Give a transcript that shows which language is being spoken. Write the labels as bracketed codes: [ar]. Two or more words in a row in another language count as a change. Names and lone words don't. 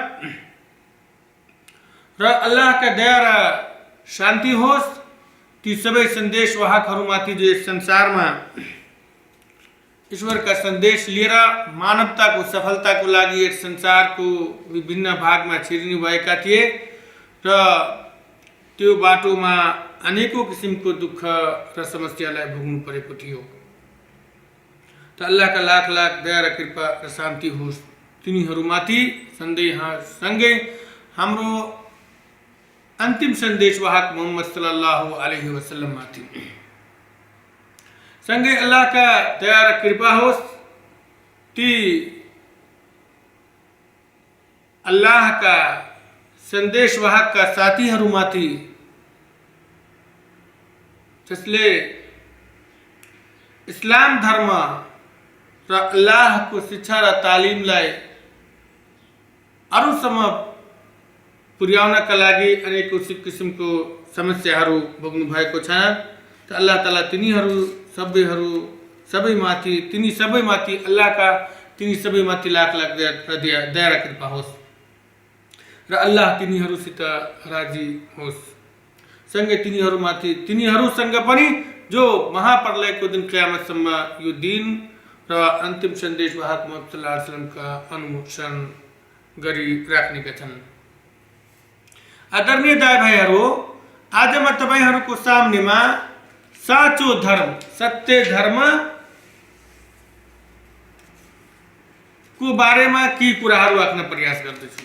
[ne] र अल्लाहका दया र शान्ति होस् ती सबै सन्देशवाहकहरूमाथि जो यस संसारमा ईश्वरका सन्देश लिएर मानवताको सफलताको लागि यस संसारको विभिन्न भागमा छिरिनु भएका थिए र त्यो बाटोमा अनेकौं किसिमको दुःख र समस्यालाई भोग्नु परेको थियो। त अल्लाहका लाख लाख दया र कृपा र शान्ति होस् तिनीहरूमाथि, सँगै हाम्रो अन्तिम सन्देशवाहक मोहम्मद [ar] صلى الله عليه وسلم [ne] माथि, सँगै अल्लाहका दया र कृपा होस् ती अल्लाहका सन्देशवाहकका साथीहरूमाथि, जसले इस्लाम धर्म र अल्लाहको शिक्षा र तालिमलाई अरूसम्म पुर्याउनका लागि अनेकौं किसिमको समस्याहरू भोग्नु भएको छ। त [ar] الله تعالى [ne] तिनी सबैमाथि अल्लाहका तिनी सबैमाथि लाख लाख दया र कृपा होस् र अल्लाह तिनीहरूसित राजी होस्। सँगै तिनीहरूसँग पनि जो महाप्रलयको दिन क़यामतसम्म यो दिन र अन्तिम सन्देशवाहक मुहम्मद [ar] صلى الله عليه وسلم [ne] अनुसरण गरिराख्नेका छन्। आदरणीय दाइ भाइहरू, आज म तपाईहरूको सामनेमा साँचो धर्म, सत्य धर्म को बारेमा केही कुराहरू राख्न प्रयास गर्दछु।